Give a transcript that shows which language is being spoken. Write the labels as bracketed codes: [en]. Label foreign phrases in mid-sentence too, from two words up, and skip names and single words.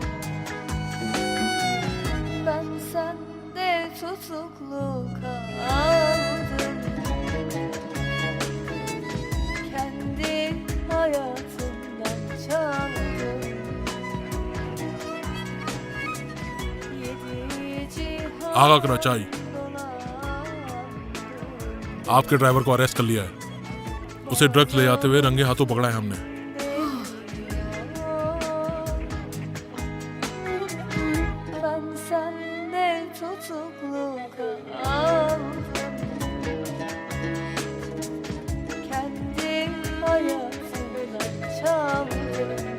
[tr] Ben sende tutuklu kaldım. Kendi hayatımdan çaldım. Yedi cihan [hi] आगा कराचाई आपके ड्राइवर को अरेस्ट कर लिया है। उसे ड्रग्स ले जाते हुए रंगे हाथों पकड़ा है हमने। [tr] Ben sende tutuklu kaldım. Kendi hayatımdan çaldım.